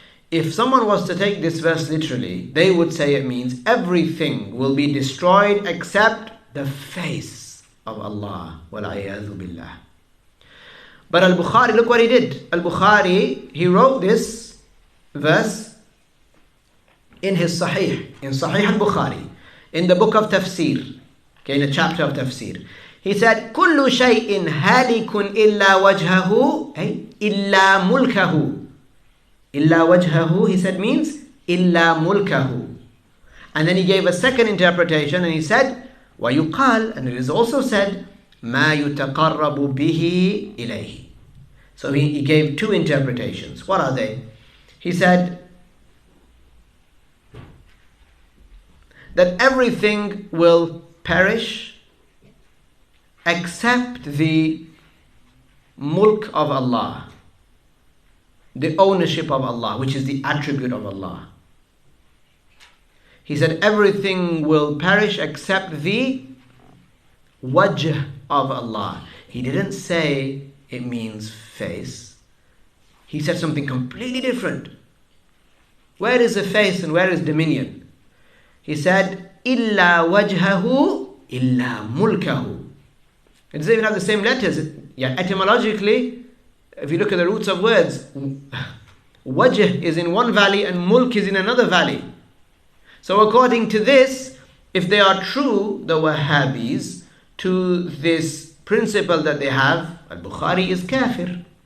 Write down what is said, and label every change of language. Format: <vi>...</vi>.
<en>If someone was to take this verse literally, they would say it means everything will be destroyed except the face of Allah.</en> <ar>وَالْعِيَاذُ بِاللَّهِ.</ar> <en>But Al-Bukhari, look what he did. Al-Bukhari, he wrote this verse in his Sahih, in Sahih Al-Bukhari, in the book of Tafsir, okay, in a chapter of Tafsir. He said,</en> <ar>كل شيء هالك إلا وجهه, أي إلا ملكه. إلا وجهه,</ar> <en>he said, means</en> <ar>إلا ملكه.</ar> <en>And then he gave a second interpretation and he said,</en> <ar>ويقال,</ar> <en>and it is also said,</en> <ar>ما يتقرب به إليه.</ar> <en>So he gave two interpretations. What are they? He said that everything will perish except the mulk of Allah, the ownership of Allah, which is the attribute of Allah. He said everything will perish except the wajh of Allah. He didn't say it means face. He said something completely different. Where is the face and where is dominion? He said,</en> <ar>إِلَّا وَجْهَهُ إِلَّا مُلْكَهُ.</ar> <en>It doesn't even have the same letters. Yeah, etymologically, if you look at the roots of words, wajh is in one valley and mulk is in another valley. So according to this, if they are true, the Wahhabis, to this principle that they have, Al-Bukhari is kafir.</en>